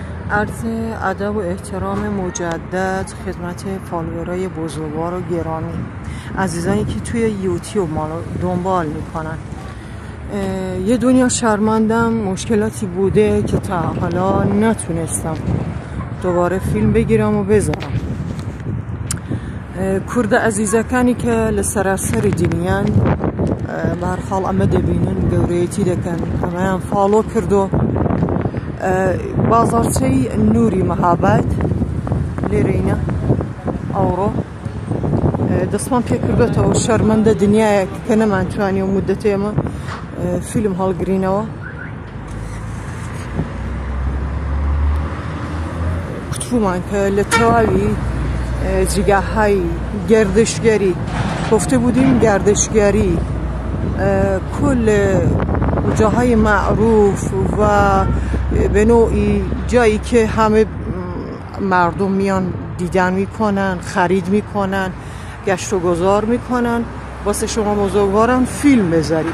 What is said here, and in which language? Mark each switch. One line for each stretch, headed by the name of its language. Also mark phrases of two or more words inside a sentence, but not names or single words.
Persian: عرض ادب و احترام مجدد خدمت فالوورای بزرگوار و گرامی، عزیزانی که توی یوتیوب ما رو دنبال میکنن. یه دنیا شرمندم، مشکلاتی بوده که تا حالا نتونستم دوباره فیلم بگیرم و بذارم.
Central Kurdish: کرد عزیزەکانی کە لە سەراسەر دنیان بەهەرحاڵ ئەمە دەبینن، گەورەیەتی دەکەن، ئەمەیان فاڵۆ کردو. بازارچەی نوری مەهاباد لێرەینە ئەوڕۆ دەستمان پێ کردوێتەوە شەرمەندە دنیایەک کە نەمانتوانی و مودەتێ ئێمە فیلم هەڵگرینەوە. کوتبوومان کە لە تەواوی
Persian: جگاهای گردشگری گفته بودیم، گردشگری کل جاهای معروف و به نوعی جایی که همه مردم میان دیدن میکنن، خرید میکنن، گشت و گذار میکنن، واسه شما بزرگوارم فیلم بذارید.